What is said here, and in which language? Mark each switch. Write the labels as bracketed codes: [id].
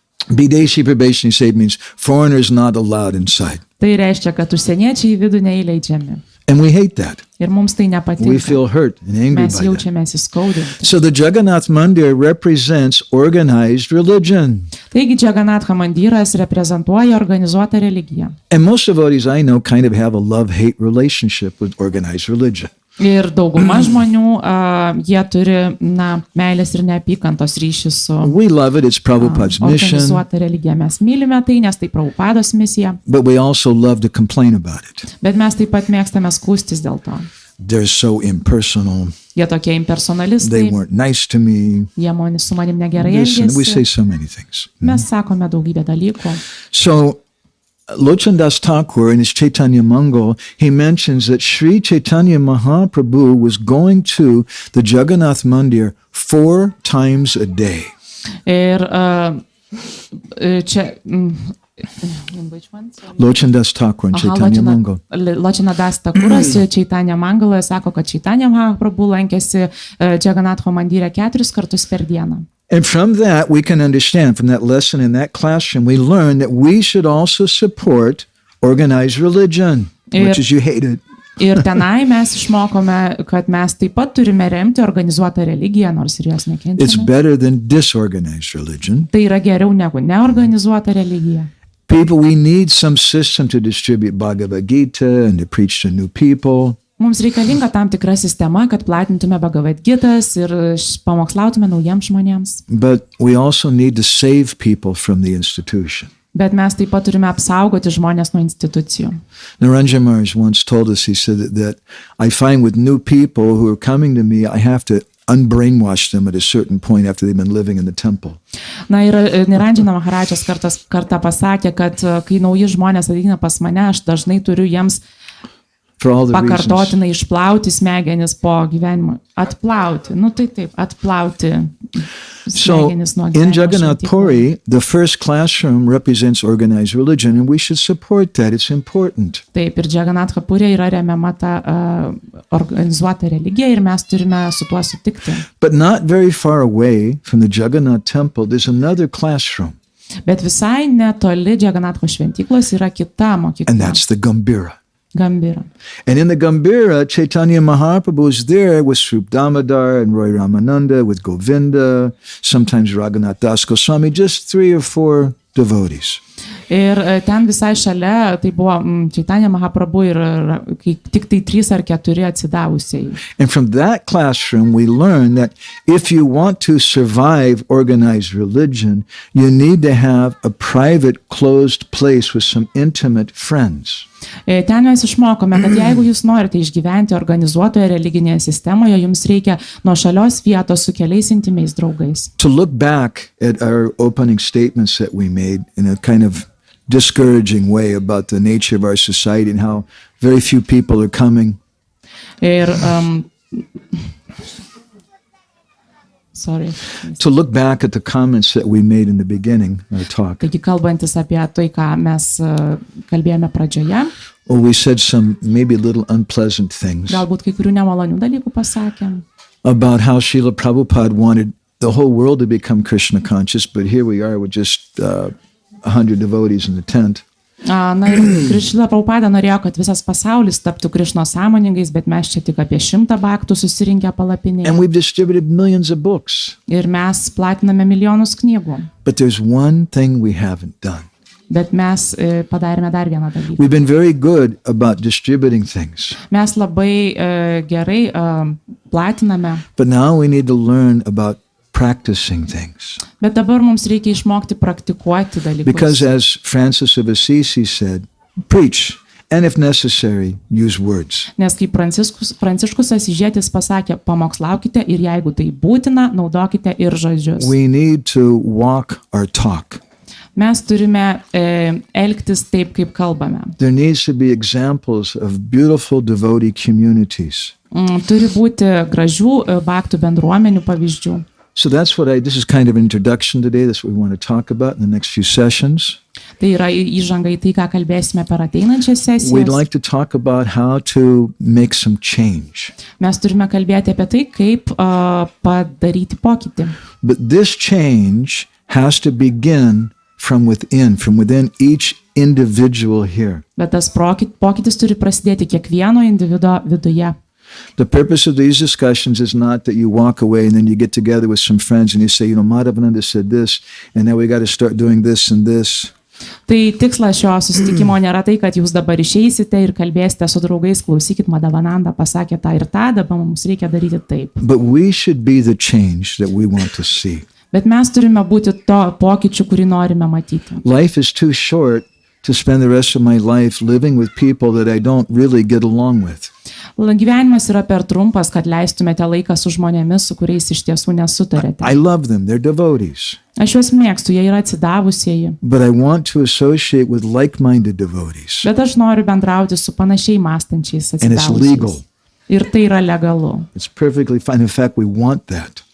[en] Videshi Prabheshni Shade means foreigners not allowed inside. [lt] Tai reiškia, kad užsieniečiai į vidų neįleidžiami. [en] And we hate that. [lt] Ir mums tai nepatinka. [en] We feel hurt and angry [lt] Mes [en] by that. [lt] jaučiamės įskaudinti. [en] So the Jagannath Mandir represents organized religion. [lt] Taigi Džaganatho mandiras reprezentuoja organizuotą religiją. [en] And most devotees I know kind of have a love-hate relationship with organized religion. [lt] Ir dauguma žmonių, jie turi, meilės ir neapykantos ryšį su [en] We love it. It's Prabhupada's mission. [lt] organizuota religija. Mes mylime tai, nes tai Prabhupados misija. [en] But we also love to complain about it. [lt] Bet mes taip pat mėgstame skųstis dėl to. [en] They're so impersonal. [lt] Jie tokie impersonalistai. [en] They weren't nice to me. [lt] Jie su manim negerai [en] Listen, we say [lt] elgėsi. [en] so many things. [lt] Mes sakome daugybę dalykų. [en] So Lochandas Thakur in his Chaitanya Mangal, he mentions that Sri Chaitanya Mahaprabhu was going to the Jagannath Mandir 4 times a day. [lt] Ir čia... [en] Which one? Lochandas Thakur in Chaitanya Mangal. [lt] Lochandas Thakuras Chaitanya Mangaloje sako, kad Chaitanya Mahaprabhu lankėsi Džaganatho mandyre 4 kartus per dieną. [en] And from that, we can understand, from that lesson in that classroom, we learn that we should also support organized religion, which is you hate it. [lt] Ir tenai mes išmokome, kad mes taip pat turime remti organizuotą religiją, nors ir jos [en] It's [lt] nekenčiame. [en] better than disorganized religion. [lt] Tai yra geriau negu neorganizuota religija. [en] People, we need some system to distribute Bhagavad Gita and to preach to new people. [lt] Mums reikalinga tam tikra sistema, kad platintume Bhagavad Gitas ir pamokslautume naujiems žmonėms. [en] But we also need to save people from the institution. [lt] Bet mes taip pat turime apsaugoti žmonės nuo institucijų. [en] Naranjan Maharaj once told us, he said that I find with new people who are coming to me, I have to unbrainwash them at a certain point after they've been living in the temple. [lt] Na ir Naranjan Maharajas kartą pasakė, kad kai nauji žmonės ateina pas mane, aš dažnai turiu jiems pakartotinai išplauti smegenis po gyvenimo. Atplauti. Tai taip, atplauti smegenis nuo gyvenimo. [en] In Jagannath Puri, the first classroom represents organized religion, and we should support that. It's important. [lt] Taip, ir Džaganatho Purija yra remiama ta organizuota religija ir mes turime su tuo sutikti. [en] But not very far away from the Jagannath temple, there's another classroom. [lt] Bet visai netoli Džaganatho šventyklos yra kita mokykla. [en] And that's the Gambira. [lt] Gambira. [en] And in the Gambira, Chaitanya Mahaprabhu is there with Srup Damodar and Roy Ramananda, with Govinda, sometimes Raghunath Das Goswami, just 3 or 4 devotees. [lt] Ir ten visai šalia, tai buvo Chaitanya Mahaprabhu ir tik tai 3 ar 4 atsidavusiai. [en] And from that classroom, we learn that if you want to survive organized religion, you need to have a private, closed place with some intimate friends. [lt] Ten mes išmokome, kad jeigu jūs norite išgyventi organizuotoje religinėje sistemoje, jums reikia nuošalios vietos su keliais intimiais draugais. [en] To look back at our opening statements that we made in a kind of discouraging way about the nature of our society and how very few people are coming. [lt] Ir [en] sorry. To look back at the comments that we made in the beginning of our talk. [lt] Taigi kalbantis apie tai, ką mes kalbėjome pradžioje. [en] Or we said some maybe little unpleasant things. [lt] Galbūt kai kurių nemalonių dalykų pasakėm. [en] About how Srila Prabhupada wanted the whole world to become Krishna conscious, but here we are with just 100 devotees in the tent. [lt] Na ir Srila Prabhupada norėjo, kad visas pasaulis taptų Krišnos sąmoningais, bet mes čia tik apie 100 bhaktų susirinkę palapinėje. [en] And we've distributed millions of books. [lt] Ir mes platiname milijonus knygų. [en] But there's one thing we haven't done. [lt] Bet mes padarėme dar vieną dalyką. [en] We've been very good about distributing things. [lt] Mes labai gerai platiname. [en] But now we need to learn about practicing things. [lt] Bet dabar mums reikia išmokti praktikuoti dalykus. [en] Because as Francis of Assisi said, preach, and if necessary, use words. [lt] Nes kaip Pranciškus Asyžietis pasakė, pamokslaukite ir jeigu tai būtina, naudokite ir žodžius. [en] We need to walk our talk. [lt] Mes turime elgtis taip, kaip kalbame. [en] There needs to be examples of beautiful devotee communities. [lt] Turi būti gražių bhaktų bendruomenių pavyzdžių. [en] So that's this is kind of an introduction today. That's what we want to talk about in the next few sessions. [lt] Tai yra įžanga į tai, ką kalbėsime per ateinančias sesijas. [en] We'd like to talk about how to make some change. [lt] Mes turime kalbėti apie tai, kaip padaryti pokytį. [en] But this change has to begin from within each individual here. [lt] Bet tas pokytis turi prasidėti kiekvieno individo viduje. [en] The purpose of these discussions is not that you walk away and then you get together with some friends and you say, Madhavananda said this, and now we got to start doing this and this. [lt] Tai tikslas šio susitikimo nėra tai, kad jūs dabar išeisite ir kalbėsite su draugais, klausykit, Madhavananda pasakė tą ir tą, dabar mums reikia daryti taip. [en] But we should be the change that we want to see. [lt] Bet mes turime būti to pokyčiu, kurį norime matyti. [en] Life is too short to spend the rest of my life living with people that I don't really get along with. [lt] Gyvenimas yra per trumpas, kad leistumėte laiką su žmonėmis, su kuriais iš tiesų nesutarėte. [en] I love them, they're devotees. [lt] Aš juos mėgstu, jie yra atsidavusieji. [en] But I want to associate with like-minded devotees. [lt] Bet aš noriu bendrauti su panašiai mąstančiais [en] And it's legal. [lt] atsidavusiais. Ir tai yra legalu. [en] It's perfectly fine. In fact, we want that.